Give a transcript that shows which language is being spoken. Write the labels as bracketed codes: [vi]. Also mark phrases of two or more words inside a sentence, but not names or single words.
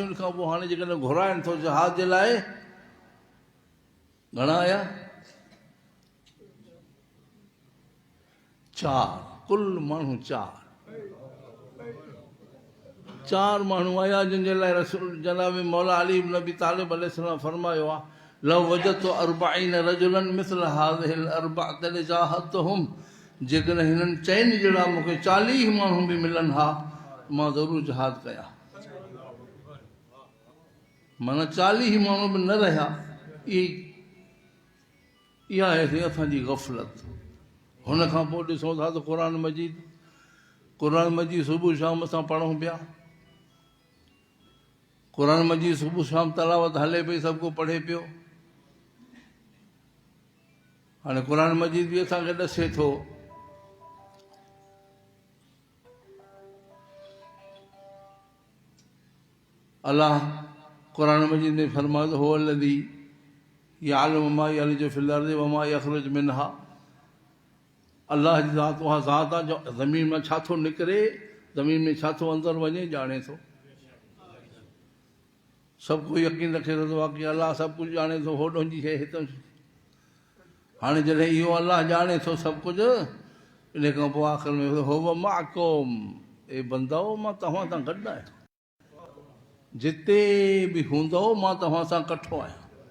[sd] उन खां पोइ हाणे जेकॾहिं घुराइनि थो जहाद जे लाइ, घणा आया? 4, कुल माण्हू 4 माण्हू आया जिन जे लाइ रसूल जनाब मौला अली इब्न अबी तालिब अलैहिस्सलाम फरमायो आहे [ar] لو وجدت 40 رجلا مثل هذه الأربعة لجاهدتهم, [sd] जेकॾहिं हिननि 4 जहिड़ा मूंखे 40 माण्हू बि मिलनि हा, मां ज़रूरु जहाद कयां। माना 40 माण्हू बि न रहिया, इहा आहे असांजी ग़फ़लत। हुन खां पोइ ॾिसूं था त क़ुरान मजीद सुबुह शाम असां पढ़ूं पिया, क़ुरान मजीद सुबुह शाम तलावत हले पई, सभु को पढ़े पियो। हाणे क़ुरान मजीद बि असांखे ॾसे थो अलाह क़ुरान मजीद में फरमायो हो [ar] الذي يعلم ما يلج في الأرض وما يخرج منها. [sd] अलाह जी ज़ात उहा ज़ात आहे जो ज़मीन में छा थो निकिरे, ज़मीन में छा थो अंदरि वञे ॼाणे थो। सभु को यकीन रखे थो आहे कि अलाह सभु कुझु ॼाणे थो, होॾो जी शइ हितां। हाणे जॾहिं इहो अलाह ॼाणे थो सभु कुझु, इन खां पोइ आख़िर में [ar] هو معكم, [sd] ए बंदो मां तव्हां सां गॾु आहियां, जिते बि हूंदो मां तव्हां सां कठो आहियां।